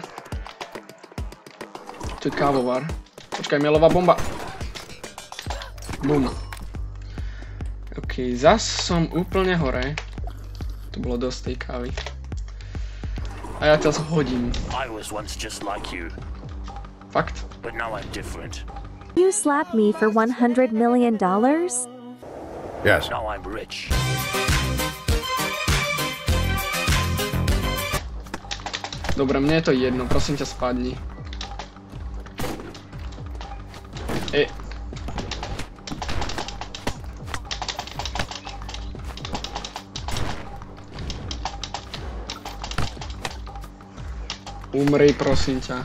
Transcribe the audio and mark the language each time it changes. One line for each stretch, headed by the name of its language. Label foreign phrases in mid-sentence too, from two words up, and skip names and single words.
Slovak: Tu je kávovar. Počkaj, mailová bomba. Bum. OK, zas som úplne hore. To bolo dosť tej kávy. A ja ťa zhodím. Fakt?
English: But now I'm different. You slap me for $100 million? Yes. Now I'm rich.
Slovak: Dobre, mne je to jedno, prosím ťa, spadni. Umri, prosím ťa.